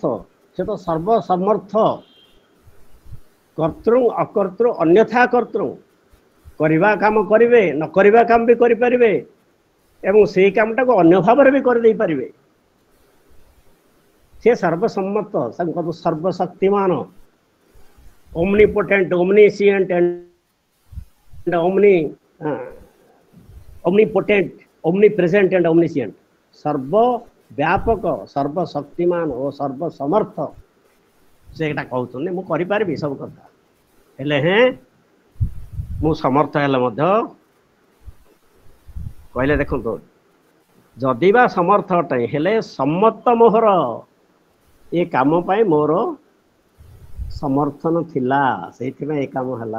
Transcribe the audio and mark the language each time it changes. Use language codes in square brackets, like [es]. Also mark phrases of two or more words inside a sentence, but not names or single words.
[or] ସେ ତ ସର୍ବସମର୍ଥ, କର୍ତ୍ତୃ ଅକର୍ତ୍ତୃ ଅନ୍ୟଥା କର୍ତ୍ତୃ। କରିବା କାମ କରିବେ, ନ କରିବା କାମ ବି କରିପାରିବେ ଏବଂ ସେଇ କାମଟାକୁ ଅନ୍ୟ ଭାବରେ ବି କରିଦେଇ ପାରିବେ। ସେ ସର୍ବସମ୍ମତ, ସର୍ବଶକ୍ତିମାନ, [en] omnipotent, omniscient and omnipotent, omnipresent and omniscient, [or] ସର୍ବ ବ୍ୟାପକ, ସର୍ବଶକ୍ତିମାନ ଓ ସର୍ବସମର୍ଥ। ସେଟା କହୁଛନ୍ତି ମୁଁ କରିପାରିବି ସବୁ କଥା, ହେଲେ ମୁଁ ସମର୍ଥ ହେଲେ ମଧ୍ୟ କହିଲେ ଦେଖନ୍ତୁ ଯଦି ବା ସମର୍ଥ ଅଟେ ହେଲେ ସମ୍ମତ ମୋହର, ଏ କାମ ପାଇଁ ମୋର ସମର୍ଥନ ଥିଲା, ସେଇଥିପାଇଁ ଏ କାମ ହେଲା।